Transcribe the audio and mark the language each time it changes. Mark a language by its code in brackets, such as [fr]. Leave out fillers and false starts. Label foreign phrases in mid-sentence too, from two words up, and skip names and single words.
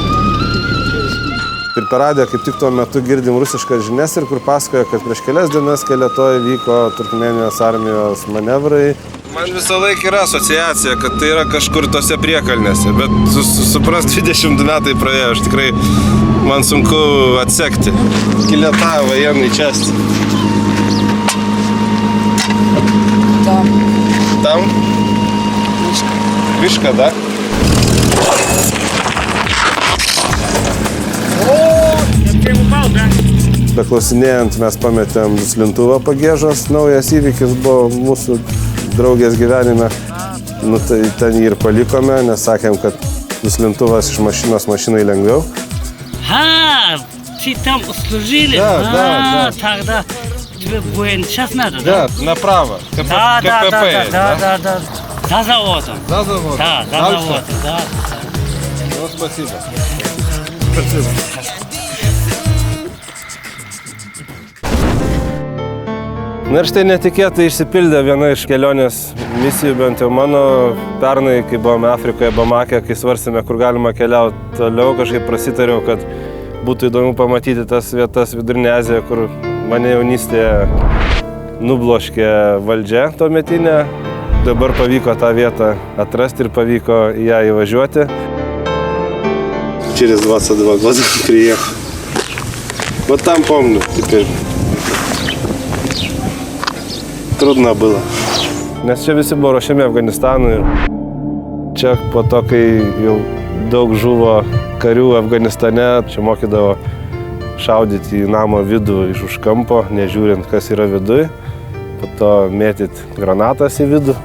[lt] Ir per radiją kaip tik tuo metu girdim rusiškas žinias ir kur pasakoja, kad prieš kelias dienas Kelietoje vyko Turkmėnijos armijos manevrai. Man visą laiką yra asociacija, kad tai yra kažkur tose priekalnėse, bet suprast 20 metai praėjo, aš tikrai man sunku atsekti. Kilieta, [ru] военный часть. Там? Вишка, да? Ты упал, да? [lt] beklausinėjant, mes pametėm duslintuvą Pagėžos. Naujas įvykis buvo mūsų draugės gyvenime. Nu, tai ten jį ir palikome, nes sakėm, kad duslintuvas iš mašinai lengviau. [ru] Ты там служили? Да. Тогда тебе военный час надо, да? Направо. Да. За заводом. За заводом. Да, за заводом, да. Ну, спасибо. [lt] Na ir štai netikėtai išsipildė viena iš kelionės misijų, bent jau mano. Pernai, kai buvome Afrikoje, Bamake, kai svarstėme, kur galima keliauti toliau, kažkaip prasitariau, kad būtų įdomu pamatyti tas vietas Vidurinė Azija, kur mane jaunystėje nubloškė valdžia tuometinė. Dabar pavyko tą vietą atrasti ir pavyko į ją įvažiuoti. [ru] Через 22 года приехал. Вот там помню теперь. Trudno было. [lt] Nes čia visi buvo ruošiami Afganistanui. Čia po to, kai jau daug žuvo karių Afganistane, čia mokydavo šaudyti į namo vidų iš už kampo, nežiūrint, kas yra viduj. Po to mėtyti granatas į vidų.